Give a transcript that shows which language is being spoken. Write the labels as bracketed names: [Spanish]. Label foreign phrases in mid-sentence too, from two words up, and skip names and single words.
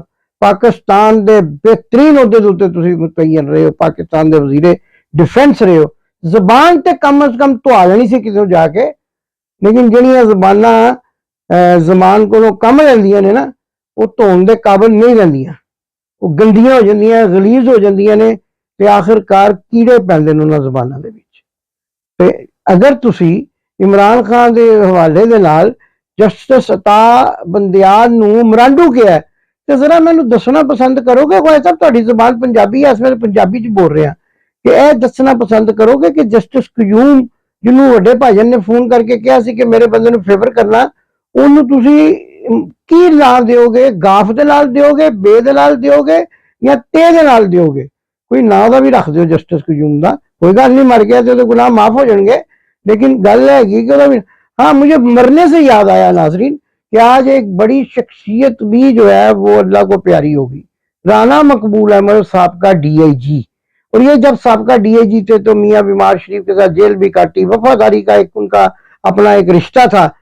[Punjabi] پاکستان دے بہترین عہدے دوتے تسی متعین رہے ہو، پاکستان دے وزیر ڈیفنس رہے ہو. زبان تے کم از کم تو آ جانی سی کسی جا کے. لیکن جہاں زباناں زمان کو کم رہندیاں نے نا، وہ دھون دے قابل نہیں رہندیاں، وہ گندیاں ہو جاندیاں، غلیظ ہو جاندیاں نے، تے آخر کار کیڑے پیندے نے انہاں زباناں دے وچ. تے اگر تسی عمران خان دے حوالے دے نال جسٹس عطا بندیال نو مرانڈو کیا ہے تے ذرا مینوں دسنا پسند کرو گے. خواجہ صاحب تہاڈی زبان پنجابی ہے، اس ویلے پنجابی چ بول رہے ہیں، کہ اے دسنا پسند کرو گے کہ جسٹس قیوم جنوں وڈے بھائیان نے فون کر کے کہا سی کہ میرے بندے نو فیور کرنا، انہوں تسی کی نال دیو گے؟ گاف دے نال دیو گے، بے دے نال دیو گے، یا تے دے نال دیو گے؟ کوئی نام دا بھی رکھ دیو جسٹس قیوم دا. کوئی گل نہیں، مر گیا تو گناہ معاف ہو جان گے. لیکن گل ہے کہ ہاں، [Urdu] مجھے مرنے سے یاد آیا ناظرین کہ آج ایک بڑی شخصیت بھی جو ہے وہ اللہ کو پیاری ہوگی. رانا مقبول احمد سابقہ ڈی آئی جی. اور یہ جب سابقہ ڈی آئی جی تھے تو میاں بیمار شریف کے ساتھ جیل بھی کاٹی، وفاداری کا ایک ان کا اپنا ایک رشتہ تھا.